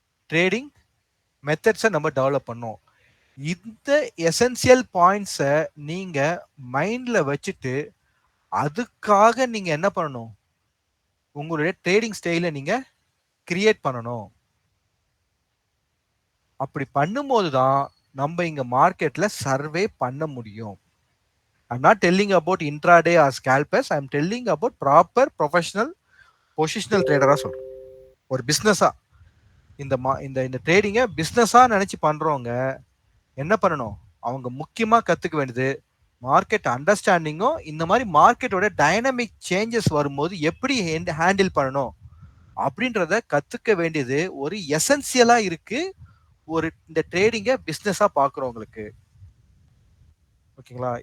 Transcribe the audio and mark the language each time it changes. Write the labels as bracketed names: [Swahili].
[Tamil] Trading மெத்தட்ஸை நம்ம develop பண்ணணும். இந்த எசென்சியல் பாயிண்ட்ஸை நீங்க மைண்ட்ல வச்சுட்டு அதுக்காக நீங்க என்ன பண்ணணும்? உங்களுடைய ட்ரேடிங் ஸ்டைலை நீங்க கிரியேட் பண்ணணும். அப்படி பண்ணும்போது தான் நம்ம இங்க மார்க்கெட்ல சர்வே பண்ண முடியும். [English] I'm not telling about intraday or scalpers. I'm telling about proper professional positional trader [Tamil] சொல்றேன். ஒரு பிசினஸா இந்த ட்ரேடிங்கை பிசினஸா நினைச்சு பண்றவங்க என்ன பண்ணணும்? அவங்க முக்கியமா கத்துக்க வேண்டியது மார்க்கெட் அண்டர்ஸ்டாண்டிங்கும், இந்த மாதிரி மார்க்கெட்டோட டைனமிக் சேஞ்சஸ் வரும்போது எப்படி ஹேண்டில் பண்ணணும் அப்படின்றத கத்துக்க வேண்டியது ஒரு எசென்சியலா இருக்கு ஒரு இந்த ட்ரேடிங்கை பிசினஸா பாக்குறவங்களுக்கு. ஓகேங்களா?